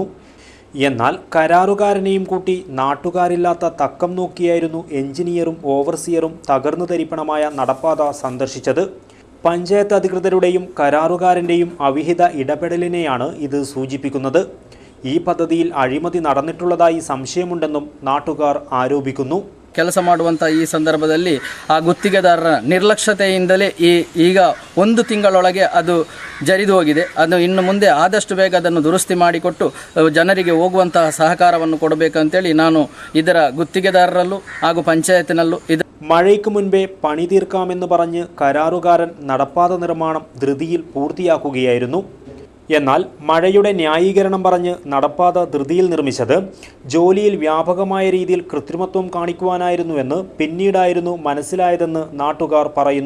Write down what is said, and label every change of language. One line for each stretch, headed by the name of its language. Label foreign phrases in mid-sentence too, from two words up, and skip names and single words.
Malayalam: എന്നാൽ കരാറുകാരനെയും കൂട്ടി നാട്ടുകാരില്ലാത്ത തക്കം നോക്കിയായിരുന്നു എഞ്ചിനീയറും ഓവർസിയറും തകർന്നു തരിപ്പണമായ നടപ്പാത സന്ദർശിച്ചത്. പഞ്ചായത്ത് അധികൃതരുടെയും കരാറുകാരൻ്റെയും അവിഹിത ഇടപെടലിനെയാണ് ഇത് സൂചിപ്പിക്കുന്നത്. ഈ പദ്ധതിയിൽ അഴിമതി നടന്നിട്ടുള്ളതായി സംശയമുണ്ടെന്നും നാട്ടുകാർ ആരോപിക്കുന്നു.
Kannada: ಕೆಲಸ ಮಾಡುವಂತ ಈ ಸಂದರ್ಭದಲ್ಲಿ ಆ ಗುತ್ತಿಗೆದಾರರ ನಿರ್ಲಕ್ಷ್ಯತೆಯಿಂದಲೇ ಈಗ 1 ತಿಂಗಳೊಳಗೆ ಅದು ಜರಿದು ಹೋಗಿದೆ. ಅದು ಇನ್ನು ಮುಂದೆ ಆದಷ್ಟು ಬೇಗ ಅದನ್ನು ದುರಸ್ತಿ ಮಾಡಿಕೊಟ್ಟು ಜನರಿಗೆ ಹೋಗುವಂತಹ ಸಹಕಾರವನ್ನು ಕೊಡಬೇಕಂತೇಳಿ ನಾನು ಇದರ ಗುತ್ತಿಗೆದಾರರಲ್ಲೂ ಹಾಗೂ ಪಂಚಾಯತಿನಲ್ಲೂ
Malayalam: മഴയ്ക്ക് മുൻപേ പണി തീർക്കാമെന്ന് പറഞ്ഞ് കരാറുകാരൻ നടപ്പാത നിർമ്മാണം ധൃതിയിൽ പൂർത്തിയാക്കുകയായിരുന്നു. എന്നാൽ മഴയുടെ ന്യായീകരണം പറഞ്ഞ് നടപ്പാത ധൃതിയിൽ നിർമ്മിച്ചത് ജോലിയിൽ വ്യാപകമായ രീതിയിൽ കൃത്രിമത്വം കാണിക്കുവാനായിരുന്നുവെന്ന് പിന്നീടായിരുന്നു മനസ്സിലായതെന്ന് നാട്ടുകാർ പറയുന്നു.